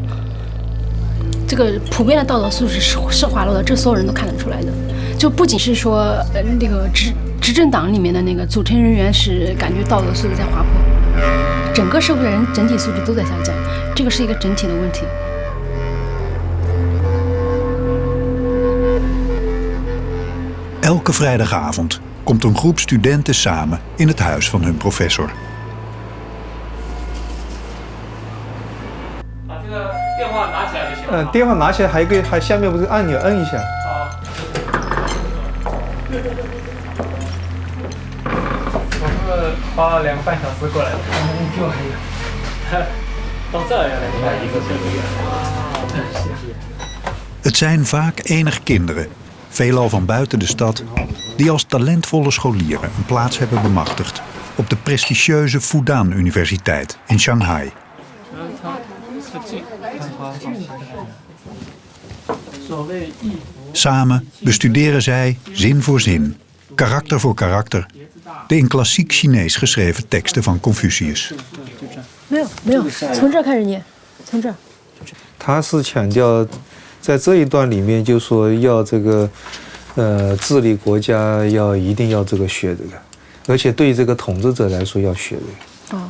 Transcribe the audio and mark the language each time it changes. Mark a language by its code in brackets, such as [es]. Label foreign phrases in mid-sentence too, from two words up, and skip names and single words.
[zh] 这个普遍的道德素质是滑落的，这所有人都看得出来的。就不仅是说，那个执政党里面的那个组成人员是感觉道德素质在滑坡，整个社会的人整体素质都在下降，这个是一个整体的问题。 [nl] Elke vrijdagavond komt een groep studenten samen in het huis van hun professor. [zh] 把这个电话拿起来就行了。电话拿起来还下面不是按钮摁一下。我是花了2个半小时过来的，比我还远。到这儿来1个小时。 [nl] Het zijn vaak enig kinderen, veelal van buiten de stad, die als talentvolle scholieren een plaats hebben bemachtigd op de prestigieuze Fudan Universiteit in Shanghai. Samen bestuderen zij zin voor zin, karakter voor karakter, de in klassiek Chinees geschreven teksten van Confucius. [zh] 没有，从这儿开始念，从这儿。他是强调，在这一段里面就说要这个，治理国家一定要这个学这个，而且对于这个统治者来说要学这个。